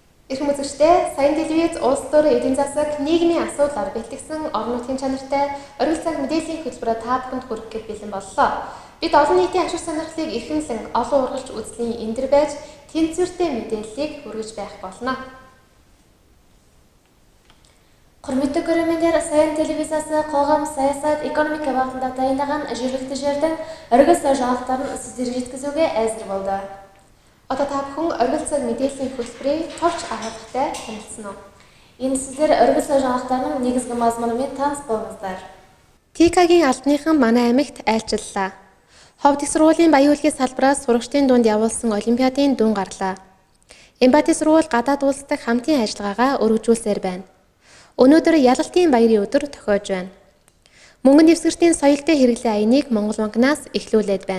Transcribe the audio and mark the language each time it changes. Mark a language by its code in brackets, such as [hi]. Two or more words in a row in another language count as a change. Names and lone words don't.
[mn] Эрхэм үзэгчдээ саяын телевиз улс төр эдийн засаг нийгмийн асуудлаар бэлтгэсэн орон нутгийн чанартай оргил цаг мэдээллийн хөтөлбөрөөр та бүхэнд хүрэхэд бэлэн боллоо. Бид олон нийтийн ашиг сонирхлыг эрхэмлэн олон ургалч үзлийн эндэр байж тэнцвэртэй мэдээллийг хүргэж байх болно. [kk] Құрметті көрермендер, саяын телевизиясы қоғам, саясат, экономика бағытында дайындаған жергілікті жердің өргіл сай жаңалықтарын сіздерге жеткізуге әзір болды. [mn] Одоо та бүхэн оргил цаг мэдээллийн хөтөлбөрийг товч харахтай танилцсан уу? [kk] Энд сіздер оргил сай жаңалықтарының негізгі мазмунымен таныс болыңыздар. [mn] ТК-гийн албаныхан манай аймагт айлчлалаа. Ховд их сургуулийн баян үйлгийн салбараас сурагчдын дунд явуулсан олимпиадын дүн гарлаа. Эмбати сургууль гадаад улс дахь хамтын ажиллагаагаа өргөжүүлсээр байна. Өнөөдөр ялалтын баярын өдөр тохиож байна. Мөнгөн дэвсгэртийн соёлтой хэрэглээ аяныг Монгол банкнаас эхлүүлээд байна.